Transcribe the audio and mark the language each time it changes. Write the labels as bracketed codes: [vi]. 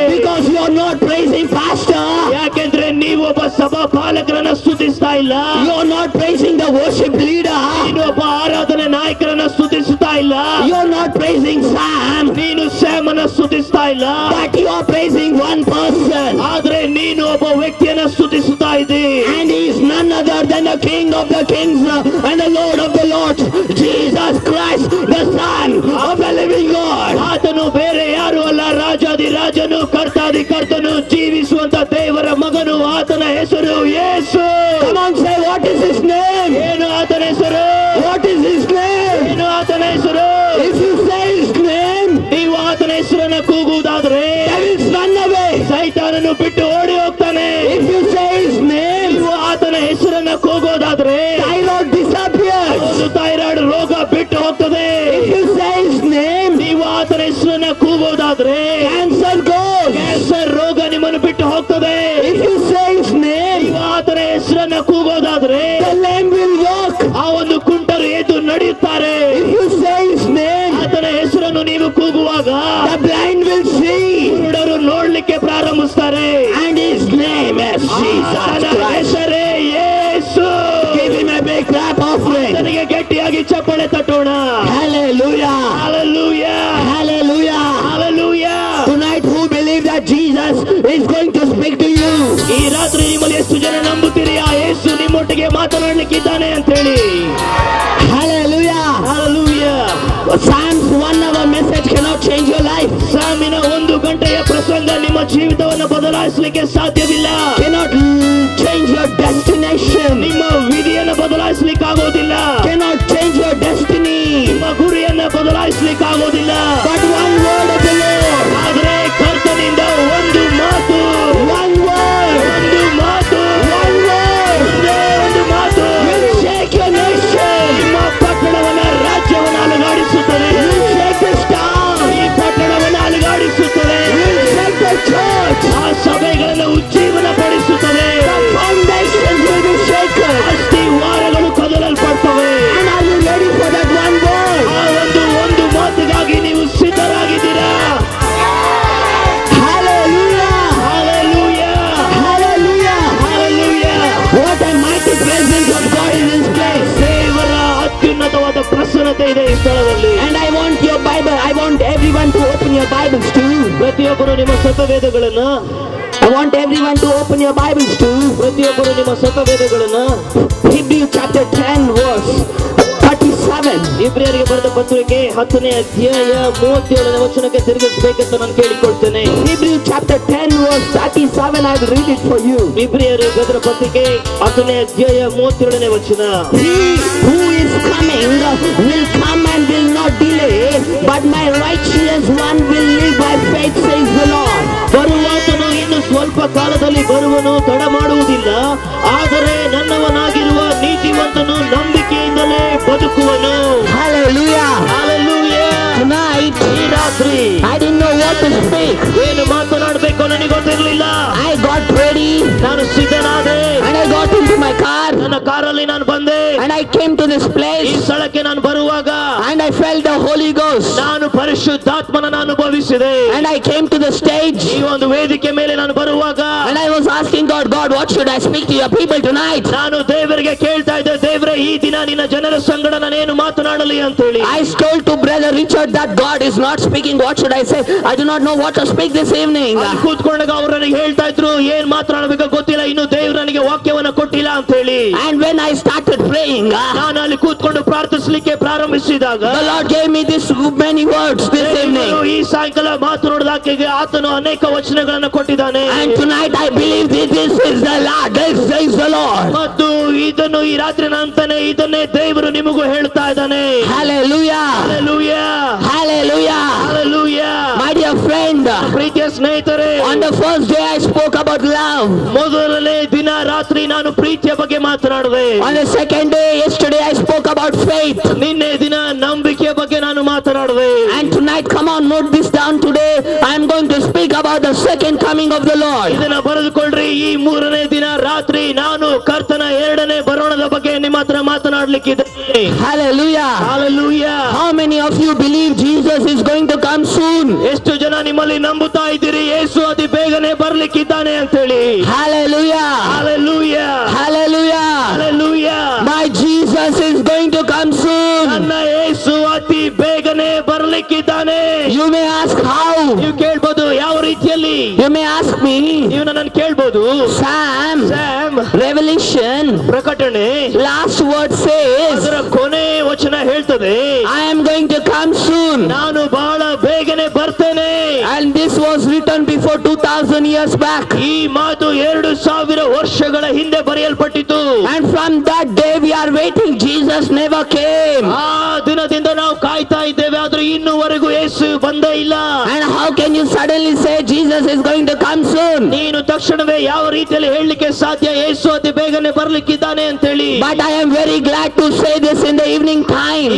[en] Because you are not praising pastor. [kn] ಯಾಕೆಂದ್ರೆ ನೀವು ಒಬ್ಬ ಸಭಾ ಪಾಲಕರನ್ನ ಸ್ತುತಿಸ್ತಾ ಇಲ್ಲ. [en] You are not praising the worship leader. [kn] ನೀನು ಒಬ್ಬ ಆರಾಧನೆ ನಾಯಕರನ್ನ ಸ್ತುತಿಸ್ತಾ ಇಲ್ಲ. [en] You are not praising Sam. [kn] ನೀನು ಸ್ಯಾಮ್ ಅನ್ನ ಸ್ತುತಿಸ್ತಾ ಇಲ್ಲ. [en] But you are praising one person. [kn] ಆದ್ರೆ ನೀನು ಒಬ್ಬ ವ್ಯಕ್ತಿಯನ್ನ ಸ್ತುತಿಸ್ತಾ ಇದ್ದೀ. [en] And he is none other than the King of the kings and the Lord of the lords, Jesus Christ, the Son of the living God. [kn] ಆತನು ಬೇರೆ ಯಾರು ಅಲ್ಲ, ರಾಜಾದಿ ರಾಜನು, ಕರ್ತಾದಿ ಕರ್ತನು, ಜೀವಿಸುವಂತ ದೇವರ ಮಗನು. ಆತನ ಹೆಸರು ಯೇಸು. [en] Come on, say what is his name? [kn] ಏನು ಆತನ ಹೆಸರು? [en] What is his name? [kn] ಏನು ಆತನ ಹೆಸರು? [en] If you say his name, [kn] ನೀವು ಆತನ ಹೆಸರನ್ನ ಕೂಗುವುದಾದ್ರೆ [en] devils run away. [kn] ಸೈತಾನನು ಬಿಟ್ಟು ಓಡಿ ಹೋಗ್ತಾನೆ. [en] If you say his name, [kn] ನೀವು ಆತನ ಹೆಸರನ್ನ ಕೂಗೋದಾದ್ರೆ [en] thyroid disappears. [kn] ಒಂದು ಥೈರಾಯ್ಡ್ ರೋಗ ಬಿಟ್ಟು ಹೋಗ್ತದೆ. [en] If you say his name, [kn] ನೀವು ಆತನ ಹೆಸರನ್ನ ಕೂಗೋದಾದ್ರೆ [en] cancer goes. [kn] ಕ್ಯಾನ್ಸರ್ ರೋಗ ನಿಮ್ಮನ್ನು ಬಿಟ್ಟು ಹೋಗ್ತದೆ. [en] If you say his name, [kn] ನೀವು ಆತನ ಹೆಸರನ್ನ ಕೂಗೋದಾದ್ರೆ [en] the lame will walk. [kn] ಆ ಒಂದು ಕುಂಟರು ಎದ್ದು ನಡೆಯುತ್ತಾರೆ. [en] If you say his name, [kn] ಆತನ ಹೆಸರನ್ನು ನೀವು ಕೂಗುವಾಗ [en] the blind will see. [kn] ಕುರುಡರು ನೋಡ್ಲಿಕ್ಕೆ ಪ್ರಾರಂಭಿಸ್ತಾರೆ. [en] And his name is Jesus [kn] ಆತನ [en] Christ. [kn] ಹೆಸರೇ ಯೇಸು. [en] Give him a big clap offering. [kn] ಆತನಿಗೆ ಗಟ್ಟಿಯಾಗಿ ಚಪ್ಪಾಳೆ ತಟ್ಟೋಣ. [en] Hallelujah. Hallelujah. Hallelujah. Hallelujah. Tonight, who believe that Jesus is going to speak to you? [kn] ಈ ರಾತ್ರಿ ನಿಮ್ಮಲ್ಲಿ ಎಷ್ಟು ಜನ ನಂಬುತ್ತೀರಿ ಆ ಯೇಸು ನಿಮ್ಮೊಟ್ಟಿಗೆ ಮಾತನಾಡ್ಲಿಕ್ಕಿದ್ದಾನೆ ಅಂತ ಹೇಳಿ? [en] Hallelujah. Hallelujah. Psalms 1 hour message cannot change your life. [kn] ಸಾಮಿನ 1 ಗಂಟೆಯ ಪ್ರಸಂಗ ನಿಮ್ಮ ಜೀವಿತವನ್ನು ಬದಲಾಯಿಸಲಿಕ್ಕೆ ಸಾಧ್ಯವಿಲ್ಲ. [en] Cannot change your destination. [kn] ನಿಮ್ಮ ವಿಧಿಯನ್ನು ಬದಲಾಯಿಸಲಿಕ್ಕೆ ಆಗೋದಿಲ್ಲ. [en] Cannot change your destiny. [kn] ನಿಮ್ಮ ಗುರಿಯನ್ನ ಬದಲಾಯಿಸಲಿಕ್ಕೆ ಆಗೋದಿಲ್ಲ. [en] But one word of the Lord. [kn] ಆದರೆ ಕರ್ತನಿಂದ ಒಂದು ಮಾತು, [en] One word. [kn] ಒಂದು ಮಾತು, [en] One word. [kn] ಒಂದೇ ಒಂದು ಮಾತು [en] Will shake your nation. [kn] ನಿಮ್ಮ ಪಟ್ಟಣವನ್ನ, ರಾಜ್ಯವನ್ನು ಅಲುಗಾಡಿಸುತ್ತದೆ. [en] Will shake this town. [kn] ಈ ಪಟ್ಟಣವನ್ನು ಅಲುಗಾಡಿಸುತ್ತದೆ. [en] Will shake the church. [kn] ಆ ಸಭೆಗಳನ್ನು ಉಜ್ಜೀವನ ಪಡಿಸುತ್ತದೆ. [en] Foundations will be shaken. [kn] ಅಸ್ಥಿವಾರಗಳು ಕದಲಲ್ಪಡ್ತವೆ. [en] And are you ready for that one word? [kn] ಆ ಒಂದು ಮಾತಿಗಾಗಿ ನೀವು ಸಿದ್ಧರಾಗಿದ್ದೀರಾ? [en] Hallelujah. Hallelujah. Hallelujah. Hallelujah. What a mighty presence of God in this place. [kn] ದೇವರ ಅತ್ಯುನ್ನತವಾದ ಪ್ರಸನ್ನತೆ ಇದೆ ಈ ಸ್ಥಳದಲ್ಲಿ. [en] And I want your Bible. I want everyone to open your Bibles too. [kn] ಪ್ರತಿಯೊಬ್ಬರು ನಿಮ್ಮ ಸತ್ಯವೇದಗಳನ್ನ, [en] I want everyone to open your Bibles too. [kn] ಪ್ರತಿಯೊಬ್ಬರು ನಿಮ್ಮ ಸತ್ಯವೇದಗಳನ್ನ [en] Hebrews chapter 10 verse 37. [kn] ಇಬ್ರಿಯರಿಗೆ ಬರೆದ ಪತ್ರಿಕೆ 10ನೇ ಅಧ್ಯಾಯ 37ನೇ ವಚನಕ್ಕೆ ತಿರುಗಿಸಬೇಕಂತ ನಾನು ಕೇಳಿಕೊಳ್ತೇನೆ. [en] Hebrews chapter 10 verse 37. I will read it for you. [kn] ಇಬ್ರಿಯರಿಗೆ ಬರೆದ ಪತ್ರಿಕೆ 10ನೇ ಅಧ್ಯಾಯ 37ನೇ ವಚನ. [en] He who is coming will come and will not delay, but my righteous one will live by faith, says the Lord. [kn] ಬರುವಾತನು ಇನ್ನು ಸ್ವಲ್ಪ ಕಾಲದಲ್ಲಿ ಬರುವನು, ತಡ ಮಾಡುವುದಿಲ್ಲ. ಆದರೆ ನನ್ನವನಾಗಿರುವ ನೀತಿವಂತನು ನಂಬಿಕೆಯಿಂದಲೇ ಬದುಕುವನು. [en] Hallelujah. Hallelujah. Tonight, [kn] ಈ ರಾತ್ರಿ [en] I didn't know what to speak. [kn] ಏನು ಮಾತನಾಡಬೇಕು ನನಗೆ ಗೊತ್ತಿರಲಿಲ್ಲ. [en] I got ready [kn] ನಾನು ಸಿದ್ಧನಾದೆ. [en] and I got into my car [kn] ನನ್ನ ಕಾರಲ್ಲಿ ನಾನು ಬಂದೆ. [en] and I came to this [kn] ಈ [en] place [kn] ಸ್ಥಳಕ್ಕೆ ನಾನು ಬರುವಾಗ [en] and I felt the Holy Ghost [kn] ನಾನು ಪರಿಶುದ್ಧಾತ್ಮನನ್ನು ಅನುಭವಿಸಿದೆ. [en] and I came to the stage [kn] ಈ ಒಂದು ವೇದಿಕೆ ಮೇಲೆ ನಾನು ಬರುವಾಗ [en] and I was asking God, what should I speak to your people tonight? [kn] ನಾನು ದೇವರಿಗೆ ಕೇಳ್ತಾ ಇದ್ದೆ, ದೇವರೇ ಈ ದಿನ ನಿನ್ನ ಜನರ ಸಂಗಡ ನಾನೇನು ಮಾತನಾಡಲಿ ಅಂತ ಹೇಳಿ. [en] I told to brother Richard that God is not speaking. What should I say? I do not know what to speak this evening. [kn] ಅಲ್ಲಿ ಕೂತ್ಕೊಂಡಾಗ ಅವರು ನನಗೆ ಹೇಳ್ತಾ ಇದ್ರು, ಏನ್ ಮಾತನಾಡಬೇಕು ಗೊತ್ತಿಲ್ಲ, ಇನ್ನು ದೇವರು ನನಗೆ ವಾಕ್ಯವನ್ನ ಕೊಟ್ಟಿಲ್ಲ ಅಂತ ಹೇಳಿ. [en] And when I started praying, [kn] ನಾನು ಅಲ್ಲಿ ಕೂತ್ಕೊಂಡು ಪ್ರಾರ್ಥಿಸಲಿಕ್ಕೆ ಪ್ರಾರಂಭಿಸಿದಾಗ [en] the Lord gave me this many words this evening. [kn] ಈ ಸಾಯಂಕಾಲ ಮಾತನಾಡೋದಕ್ಕೆ ಆತನು ಅನೇಕ ವಚನಗಳನ್ನು ಕೊಟ್ಟಿದ್ದಾನೆ. [en] And tonight I believe this is the Lord. This is the Lord. [kn] ಮತ್ತು ಇದನ್ನು ಈ ರಾತ್ರಿ ನಂತಾನೆ ಇದನ್ನೇ ದೇವರು ನಿಮಗೂ ಹೇಳ್ತಾ ಇದ್ದಾನೆ. [en] Hallelujah. Hallelujah. Hallelujah. Hallelujah. My dear friends, friend, [kn] ಪ್ರೀತಿಯ ಸ್ನೇಹಿತರೆ, [en] on the first day I spoke about love. [kn] ಮೊದಲನೇ ದಿನ ರಾತ್ರಿ ನಾನು ಪ್ರೀತಿಯ ಬಗ್ಗೆ ಮಾತನಾಡಿದೆ. [en] On the second day, yesterday, I spoke about faith. [kn] ನಿನ್ನೆ ದಿನ ನಂಬಿಕೆಯ ಬಗ್ಗೆ ನಾನು ಮಾತನಾಡಿದೆ. [en] And tonight, come on, note this down. Today, I am going to speak about the second coming of the Lord. [kn] ಇದನ್ನ ಬರೆದುಕೊಳ್ಳ್ರಿ. ಈ ಮೂರನೇ ದಿನ ರಾತ್ರಿ ನಾನು ಕರ್ತನ ಎರಡನೇ ಬರೋಣದ ಬಗ್ಗೆ ನಿಮ್ಮ ಹತ್ರ ಮಾತನಾಡಲಿಕ್ಕಿದ್ದೇನೆ. [en] Hallelujah. Hallelujah. How many of you believe Jesus is going to come soon? [kn] ಎಷ್ಟು ಜನ ನಿಮ್ಮಲ್ಲಿ ನಂಬುತ್ತಾ ಇದ್ದೀರಿ ಯೇಸು ಅತಿ ಬೇಗನೆ ಬರ್ಲಿಕ್ಕಿದ್ದಾನೆ ಅಂತ ಹೇಳಿ? [en] Hallelujah. Hallelujah. Hallelujah. Hallelujah. My Jesus is going to come soon. [kn] ನನ್ನ ಯೇಸು ಅತಿ ಬೇಗನೆ ಬರ್ಲಿಕ್ಕಿದ್ದಾನೆ. [en] You may ask how. [kn] ನೀವು ಕೇಳ್ಬೋದು ಯಾವ ರೀತಿಯಲ್ಲಿ? [en] You may ask me. [kn] ನೀವು ನನ್ನ ಕೇಳ್ಬೋದು. [en] Sam. Revelation. [kn] ಪ್ರಕಟಣೆ [en] Last word says, [kn] ಅದರ ಕೊನೆ ವಚನ ಹೇಳ್ತದೆ, [en] I am going to come soon. [kn] ನಾನು ಬಹಳ ಬೇಗನೆ ಬರ್ತೇನೆ. [en] And this was written before 2000 years back. [kn] ಈ ಮಾತು 2000 ವರ್ಷಗಳ ಹಿಂದೆ ಬರೆಯಲ್ಪಟ್ಟಿತು. [en] And from that day we are waiting. Jesus never came. [kn] ಆ ದಿನದಿಂದ ನಾವು ಕಾಯ್ತಾ ಇದ್ದೇವೆ, ಆದ್ರೆ ಇನ್ನೂವರೆಗೂ ಯೇಸು ಬಂದೇ ಇಲ್ಲ. [en] And how can you suddenly say Jesus is going to come soon? [kn] ನೀನು ತಕ್ಷಣವೇ ಯಾವ ರೀತಿಯಲ್ಲಿ ಹೇಳಲಿಕ್ಕೆ ಸಾಧ್ಯ ಯೇಸು ಅತಿ ಬೇಗನೆ ಬರ್ಲಿಕ್ಕಿದ್ದಾನೆ ಅಂತ ಹೇಳಿ? [en] But I am very glad to say this in the evening time.